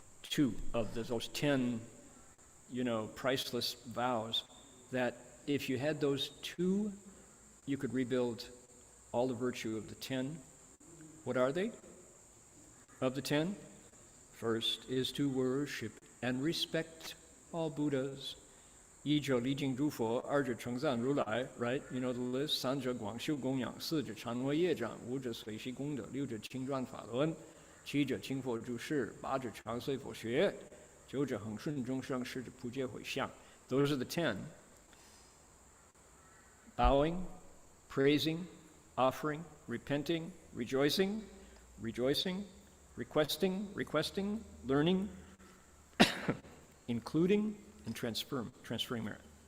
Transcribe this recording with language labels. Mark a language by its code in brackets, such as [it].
[en] 2 of those 10, priceless vows that if you had those 2, you could rebuild all the virtue of the 10. What are they? Of the 10? First is to worship and respect all Buddhas. [zh] 一者礼敬诸佛，二者称赞如来 [en] right? You know the list. [zh] 三者广修供养，四者忏悔业障，五者随喜功德，六者轻转法轮，七者听佛注释，八者常随佛学，九者恒顺众生，十者普皆回向。 [en] Those are the 10. Bowing, praising, offering, repenting, rejoicing, requesting, learning, including, and transferring merit.